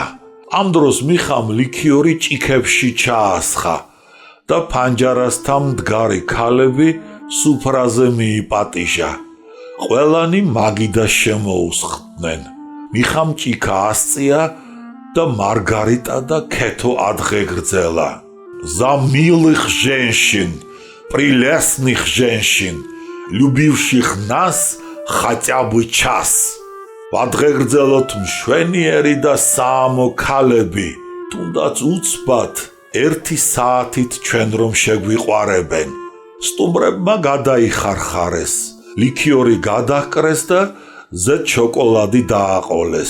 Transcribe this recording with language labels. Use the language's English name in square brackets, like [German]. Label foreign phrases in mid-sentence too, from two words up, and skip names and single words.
[Georgian] ამ დროს მიხამ ლიქიორი ჭიქებში ჩაასხა და ფანჯარასთან მდგარი ქალები სუფრაზე მიიპატიჟა. ყველანი მაგიდას შემოუსხდნენ. მიხამ ჭიქა ასწია და მარგარიტა და ქეთო ადღეგრძელა. [Russian] За милых женщин, прелестных женщин, любивших нас хотя бы час. [Georgian] ვადღეგრძელოთ მშვენიერი და საამო ქალები, თუნდაც უცბად 1 საათით ჩვენ რომ შეგვიყვარებენ. სტუმრებმა გადაიხარხარეს, ლიქიორი გადაჰკრეს და ზედ შოკოლადი დააყოლეს.